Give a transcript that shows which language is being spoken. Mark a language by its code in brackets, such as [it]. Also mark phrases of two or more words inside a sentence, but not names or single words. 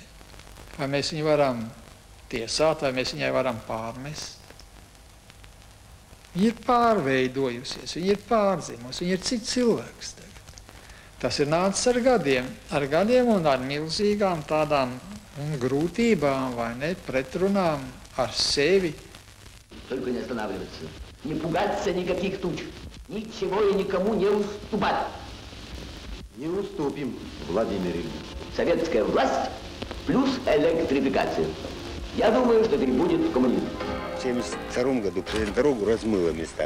[lv] Vai mēs viņu varam tiesāt, vai mēs viņai varam pārmest? Viņa ir pārveidojusies, viņa ir pārdzimusi, viņa ir cits cilvēks tagad. Tas ir nācis ar gadiem un ar milzīgām tādām grūtībām, vai ne, pretrunām ar sevi. [ru] Только не останавливаться, не пугаться никаких туч, ничего и никому не уступать. Не уступим, Владимир Ильич. Советская власть плюс электрификация. Я думаю, что это и будет коммунизм. В 1972 году дорогу размыло местами.